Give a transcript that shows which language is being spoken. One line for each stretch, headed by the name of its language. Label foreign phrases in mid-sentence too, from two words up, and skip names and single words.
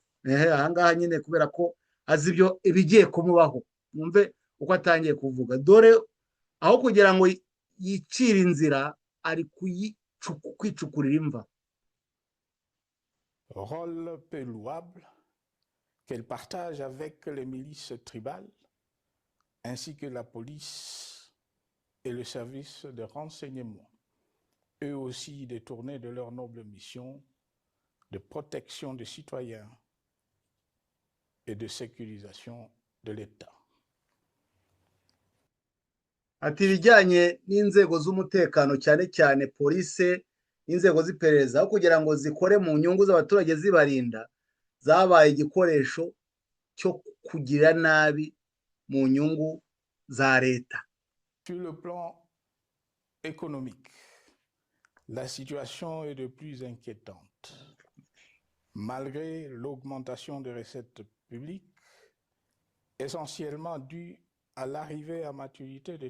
Kinyarwanda: Aha ngaha nyine kubera ko azi ibyo ibigiye kumubaho, mwumve uko atangiye kuvuga. Dore aho kugira ngo yicire inzira ari kwicukurira imva.
French: rôle peu louable qu'elle partage avec les milices tribales ainsi que la police et le service de renseignement, eux aussi détournés de leur noble mission de protection des citoyens et de sécurisation de l'État.
Kinyarwanda: ati ibijyanye n'inzego z'umutekano cyane cyane polise n'inzego z'iperereza aho kugira ngo zikore mu nyungu z'abaturage zibarinda zabaye igikoresho cyo kugira nabi mu nyungu za leta.
French: Sur le plan économique, la situation est de plus inquiétante. Malgré l'augmentation des recettes publiques, essentiellement due à l'arrivée à maturité de